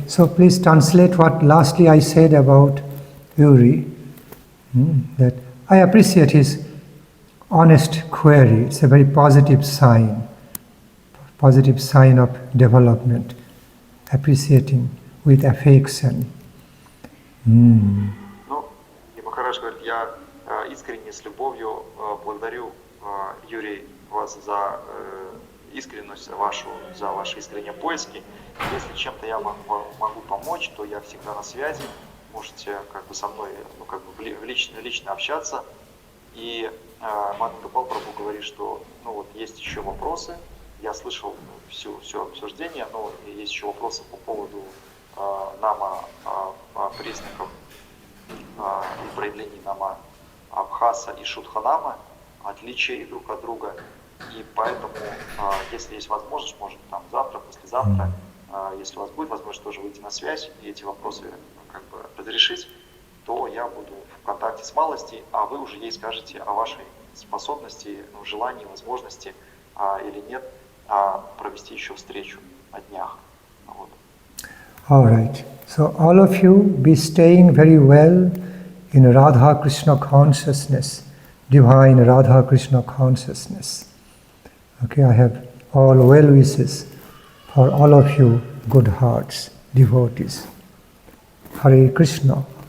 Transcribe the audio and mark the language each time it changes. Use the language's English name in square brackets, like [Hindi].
[English] So please translate what lastly I said about Yuri. That I appreciate his honest query. It's a very positive sign of development. Appreciating with affection. [Russian] Ну, и Махарадж говорит, я искренне, с любовью благодарю, Юрий, вас за искренность вашу, за ваши искренние поиски. Если чем-то я могу помочь, то я всегда на связи. Можете как бы со мной, ну, как бы лично общаться. И Матха Гопал Прабху говорит, что ну, вот есть еще вопросы. Я слышал все обсуждение, но есть еще вопросы по поводу нама, признаков и проявлений нама Абхаса и Шудханама, отличий друг от друга. И поэтому, если есть возможность, может там завтра, послезавтра, если у вас будет возможность тоже выйти на связь и эти вопросы как бы разрешить, то я буду в контакте с Малостей, а вы уже ей скажете о вашей способности, ну, желании, возможности или нет провести еще встречу на днях. Вот. [English] All right. So all of you be staying very well in Radha Krishna consciousness, divine Radha Krishna consciousness. Okay, I have all well wishes for all of you, good hearts, devotees. Hare Krishna.